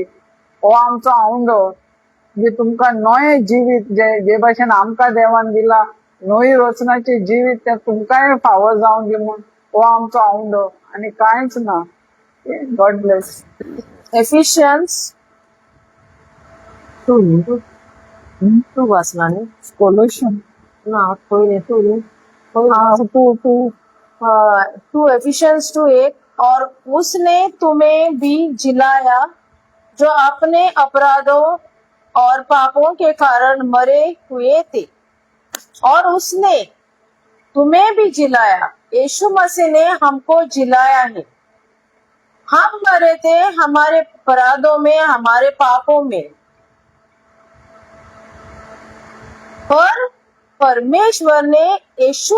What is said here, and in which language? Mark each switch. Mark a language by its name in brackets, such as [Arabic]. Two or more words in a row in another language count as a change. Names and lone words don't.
[Konkani] हो आमचो आवंडो जे तुमकां नये जिवीत जे भाशेन आमकां देवान दिला, नवी रचनाचे जिवीत ते तुमकांय फावो जावं दी म्हूण हो आमचो आवंडो आनी कांयच ना. [English] God bless. [Konkani] एफिशियन्स 2 वाचला न्ही. कोलोशन ना पहिले [Hindi] 2 एफिशियंस 2:1 और उसने तुम्हें भी जिलाया जो अपने अपराधों और पापों के कारण मरे हुए थे, और उसने तुम्हें भी जिलाया. यीशु मसीह ने हमको जिलाया है. हम मरे थे हमारे अपराधों में, हमारे पापों में, पर परमेश्वर ने यीशु